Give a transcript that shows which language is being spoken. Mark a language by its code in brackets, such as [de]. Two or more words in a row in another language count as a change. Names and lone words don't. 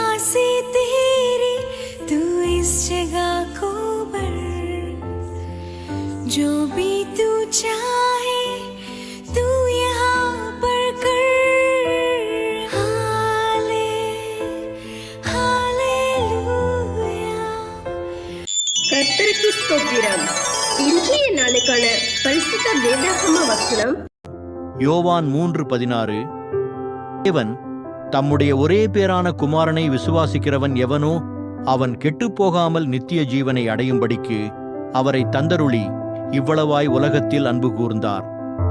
[hi] से तेरी तू इस जगह को भर, जो भी तू चाहे तू यहाँ पर कर। हालेलुया। [ta] கர்த்தருக்கு ஸ்தோத்திரம். இன்றைய நாளுக்கான பரிசுத்த வேதாகம வசனம் யோவான் 3:16. தேவன் தம்முடைய ஒரே பேரான குமாரனை விசுவாசிக்கிறவன் எவனோ அவன் கெட்டுப்போகாமல் நித்திய ஜீவனை அடையும்படிக்கு அவரை தந்தருளி இவ்வளவாய் உலகத்தில் அன்பு கூர்ந்தார்.